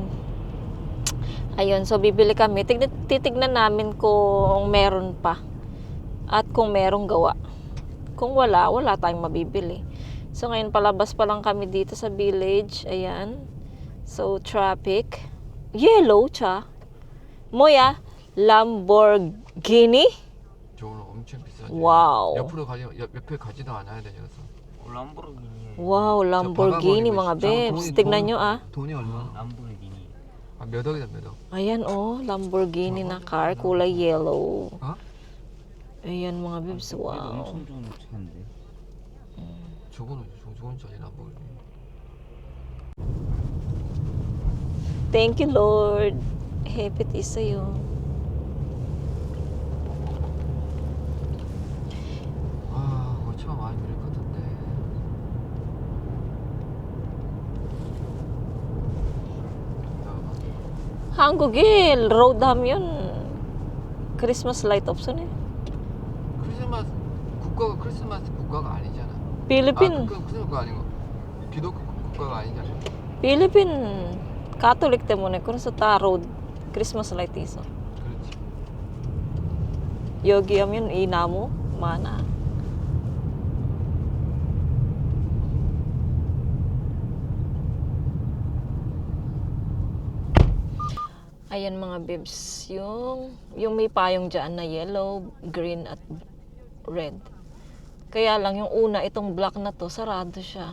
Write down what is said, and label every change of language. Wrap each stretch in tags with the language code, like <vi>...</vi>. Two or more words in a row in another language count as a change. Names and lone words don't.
<tl>Ayun, so bibili kami. Titignan namin kung meron pa. At kung merong gawa. Kung wala tayong mabibili. So, ngayon palabas pa lang kami dito sa village. Ayan. So, traffic. Yellow, cha.</tl> <ko>Moya. 람보르기니? 저거는 엄청 비싸지. 와우. 옆에 가지도 않아야 되냐서. 람보르기니.</ko> <tl>와우, 람보르기니 mga bebs. Tignan nyo</tl> <ko>돈이 얼마? 람보르기니. 몇 억이다 몇 억.</ko> <tl>Ayan Lamborghini na car, kulay yellow.</tl> <ko>어?</ko> <tl>Ayan mga bebs, wow.</tl> <ko>엄청 좋은 차인데. 저거는 좋은 차지 람보르기니.</ko> <en>Thank you Lord.</en> <tl>Hepit sa'yo.</tl> <ko>차 많이 밀릴 것 같은데. 한국에 road 하면 크리스마스 라이트 없으네. 크리스마스 국가가 아니잖아. 필리핀. 크리스마스 국가 아니고 기독교 국가가 아니잖아. 필리핀 가톨릭 때문에 그래서 다 road 크리스마스 라이트 있어. 그렇지. 여기 하면 이 나무 많아.</ko> <tl>Ayan mga bibs, yung may payong dyan na yellow, green at red. Kaya lang yung una, itong black na to, sarado siya.</tl>